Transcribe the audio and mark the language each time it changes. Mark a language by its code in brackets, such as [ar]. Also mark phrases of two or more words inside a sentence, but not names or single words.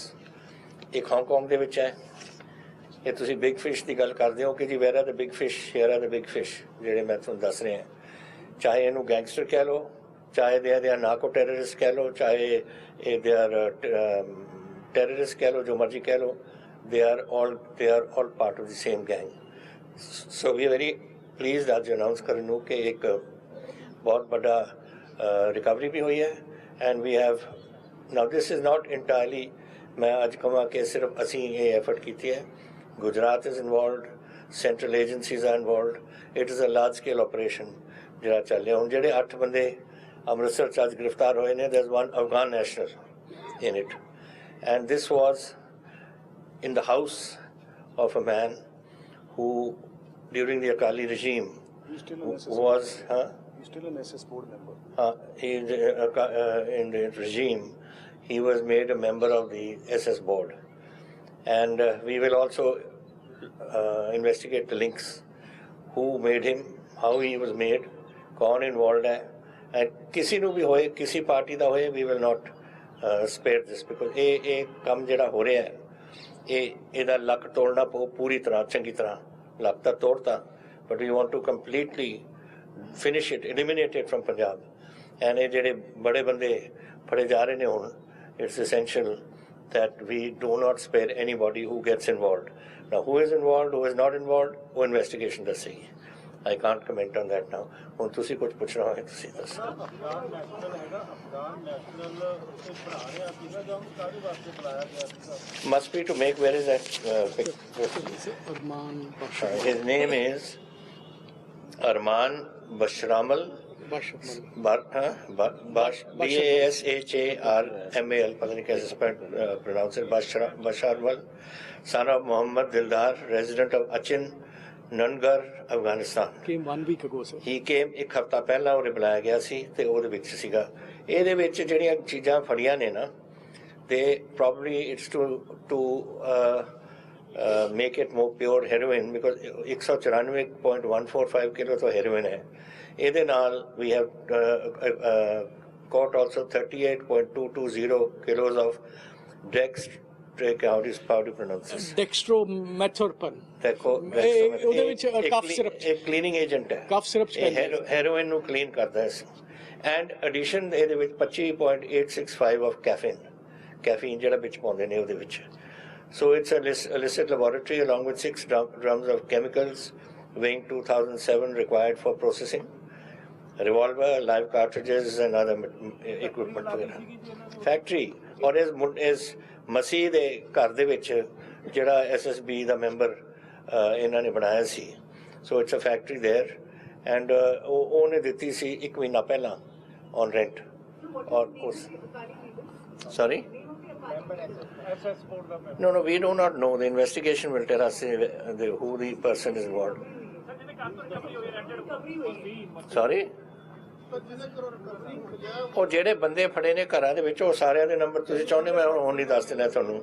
[pa] ਇੱਕ ਹਾਂਗਕਾਂਗ ਦੇ ਵਿੱਚ ਹੈ। ਇਹ ਤੁਸੀਂ [en] big fish [pa] ਦੀ ਗੱਲ ਕਰਦੇ ਹੋ ਕਿ ਜੀ [en] where are the big fish, here are the big fish, [pa] ਜਿਹੜੇ ਮੈਂ ਤੁਹਾਨੂੰ ਦੱਸ ਰਿਹਾ। ਚਾਹੇ ਇਹਨੂੰ ਗੈਂਗਸਟਰ ਕਹਿ ਲਓ, ਚਾਹੇ [en] they are narco terrorist [pa] ਕਹਿ ਲਓ, ਚਾਹੇ ਇਹ [en] they are terrorist [pa] ਕਹਿ ਲਓ, ਜੋ ਮਰਜ਼ੀ ਕਹਿ ਲਓ, [en] they are all part of the same gang. So we are very pleased [pa] आज announce ਕਰਨ ਨੂੰ ਕਿ ਇੱਕ ਬਹੁਤ ਵੱਡਾ ਰਿਕਵਰੀ ਵੀ ਹੋਈ ਹੈ। [en] and we have now this is not entirely, [pa] ਮੈਂ ਅੱਜ ਕਹਾਂ ਕਿ ਸਿਰਫ ਅਸੀਂ ਇਹ ਐਫਰਟ ਕੀਤੀ ਹੈ, ਗੁਜਰਾਤ [en] is involved, central agencies are involved, it is a large scale operation [pa] ਜਿਹੜਾ ਚੱਲ ਰਿਹਾ। ਹੁਣ ਜਿਹੜੇ 8 ਬੰਦੇ ਅੰਮ੍ਰਿਤਸਰ 'ਚ ਅੱਜ ਗ੍ਰਿਫਤਾਰ ਹੋਏ ਨੇ, [en] there's one Afghan national in it, and this was in the house of a man who during the Akali regime was still an SS board member. In the regime he was made a member of the SS board, and we will also investigate the links, who made him, how he was made, [hi] kaun involved hai, [pa] and ਕਿਸੇ ਨੂੰ ਭੀ ਹੋਏ, ਕਿਸੇ ਪਾਰਟੀ ਦਾ ਹੋਏ, [en] we will not spare this, because [pa] ਇਹ ਕੰਮ ਜਿਹੜਾ ਹੋ ਰਿਹਾ ਹੈ, ਇਹਦਾ ਲੱਕ ਤੋੜਨਾ ਪਊ ਪੂਰੀ ਤਰ੍ਹਾਂ, ਚੰਗੀ ਤਰ੍ਹਾਂ ਲੱਕ ਤਾਂ ਤੋੜਤਾ, [en] but we want to completely finish it, eliminate it from Punjab. ਐਂਡ [pa] ਇਹ ਜਿਹੜੇ ਬੜੇ ਬੰਦੇ ਫੜੇ ਜਾ ਰਹੇ ਨੇ ਹੁਣ, [en] it's essential that we do not spare anybody who gets involved. Now who is involved, who is not involved, वो investigation ਦੱਸੇਗੀ। I can't comment on that now. [pa] ਹੁਣ ਤੁਸੀਂ ਕੁਝ ਪੁੱਛਣਾ ਹੋਵੇ ਤੁਸੀਂ ਦੱਸੋ। [en] Must be to make, where is that his name is Arman Bashramal, BASHARMAL, [hi] पता नहीं कैसे [en] pronounce it, Basharmal, son of Muhammad Dildar, resident of Achin, Nangar, Afghanistan. Came 1 week ago, sir. He came [pa] ਇੱਕ ਹਫ਼ਤਾ ਪਹਿਲਾਂ ਉਹ ਬੁਲਾਇਆ ਗਿਆ ਸੀ ਤੇ ਉਹਦੇ ਵਿੱਚ ਸੀਗਾ। ਇਹਦੇ ਵਿੱਚ ਜਿਹੜੀਆਂ ਚੀਜ਼ਾਂ ਫੜੀਆਂ ਨੇ ਨਾ, [en] they probably it's to make it more pure heroin, because 194.145 [pa] ਕਿਲੋ ਤੋਂ [en] heroin ਹੈ। [pa] ਇਹਦੇ ਨਾਲ [en] we have caught also 38.220 kilos of how do you pronounce this? Dextromethorphan. [pa] ਉਹਦੇ [en] ਵਿੱਚ cough syrup, [pa] ਇੱਕ [en] cleaning agent [pa] ਹੈ, [en] cough syrup [pa] heroin ਨੂੰ clean ਕਰਦਾ ਹੈ। [en] and addition [pa] ਇਹਦੇ ਵਿੱਚ 25.865 [en] of caffeine [pa] ਜਿਹੜਾ ਵਿੱਚ ਪਾਉਂਦੇ ਨੇ ਉਹਦੇ ਵਿੱਚ। [en] so it's a illicit laboratory along with 6 drums of chemicals weighing 2007 required for processing, revolver, live cartridges and other equipment ਵਗੈਰਾ। [pa] factory ਔਰ ਇਸ ਮਸੀਹ ਦੇ ਘਰ ਦੇ ਵਿੱਚ ਜਿਹੜਾ SSB ਦਾ ਮੈਂਬਰ ਇਹਨਾਂ ਨੇ ਬਣਾਇਆ ਸੀ। [en] so it's a factory there, and [pa] ਉਹਨੇ ਦਿੱਤੀ ਸੀ 1 ਮਹੀਨਾ ਪਹਿਲਾਂ [en] on rent। [hi] और उस [en] sorry no we do not know, the investigation will tell us who the person is involved. [pa] sorry ਉਹ ਜਿਹੜੇ ਬੰਦੇ ਫੜੇ ਨੇ ਘਰਾਂ ਦੇ ਵਿੱਚ, ਉਹ ਸਾਰਿਆਂ ਦੇ ਨੰਬਰ ਤੁਸੀਂ ਚਾਹੁੰਦੇ ਮੈਂ ਹੁਣ ਨਹੀਂ ਦੱਸ ਦੇਣਾ ਤੁਹਾਨੂੰ।